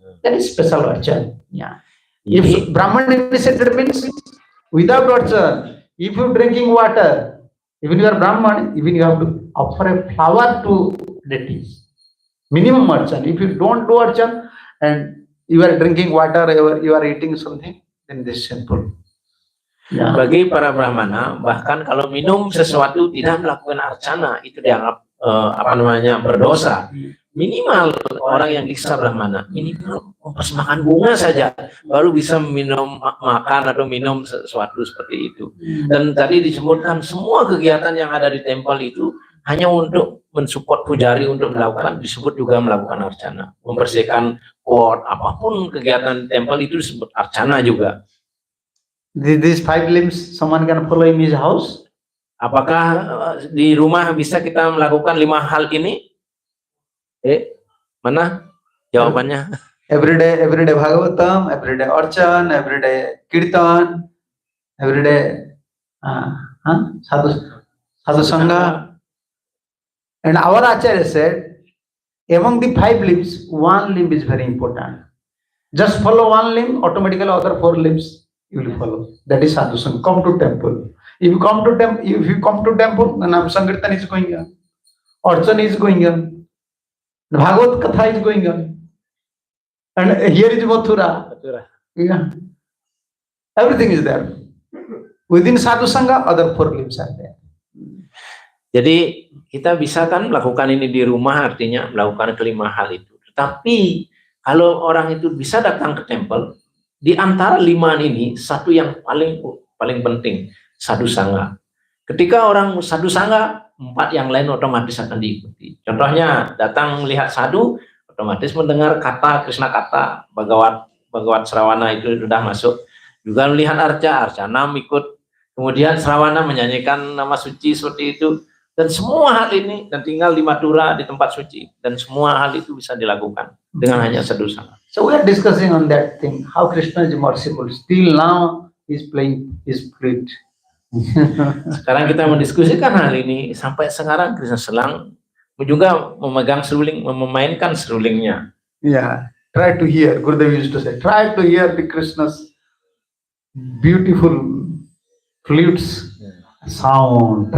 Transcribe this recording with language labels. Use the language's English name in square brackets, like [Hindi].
[English] That is special orchard. Yeah. If Brahman initiated means without orchard, if you drinking water, Even you are Brahman, even you have to offer a flower to deities. Minimum archan. If you don't do archan and you are drinking water, you are eating something, then this is simple. [Indonesian] Ya. Bagi para brahmana, bahkan kalau minum sesuatu tidak melakukan arcana itu dianggap berdosa. Minimal orang yang diksa brahmana minimal mempersembahkan bunga saja baru bisa minum, makan atau minum sesuatu seperti itu. Dan tadi disebutkan semua kegiatan yang ada di tempel itu hanya untuk mensupport pujari untuk melakukan, disebut juga melakukan arcana, membersihkan pot, apapun kegiatan di tempel itu disebut arcana juga. [English] These 5 limbs, someone can follow in his house? [Indonesian] Apakah di rumah bisa kita melakukan 5 hal ini? Mana jawabannya? [English] Every day Bhagavatam, every day Archan, every day Kirtan, every day Sadhu Sangha. And our Acharya said, among the 5 limbs, 1 limb is very important. Just follow 1 limb, automatically other 4 limbs you will follow. That is Sadhu Sangha. Come to temple. If you come to temple, then Sankirtan is going on, Archan is going on, Bhagavad Katha is going on, and here is Mathura. Yeah. Everything is there. Within Sadhu Sangha, other 4 limbs are there. [Indonesian] Jadi kita bisa kan melakukan ini di rumah, artinya melakukan kelima hal itu. Tetapi kalau orang itu bisa datang ke tempel, di antara 5 ini satu yang paling penting, Sadhu Sangha. Ketika orang Sadhu Sangha, 4 yang lain otomatis akan diikuti. Contohnya datang melihat sadhu, otomatis mendengar kata Krishna kata, Bhagavad Srawana itu sudah masuk. Juga melihat arcana ikut. Kemudian Srawana menyanyikan nama suci seperti itu. Dan semua hal ini, dan tinggal di Mathura di tempat suci. Dan semua hal itu bisa dilakukan dengan hanya Sadhu Sangha. [English] So we are discussing on that thing, how Krishna is merciful. Still now he is playing his flute. [Indonesian] Sekarang kita mendiskusikan hal ini, sampai sekarang Krishna sedang juga memegang seruling, memainkan serulingnya. [English] Yeah, try to hear. Gurudev used to say, try to hear the Krishna's beautiful flutes sound.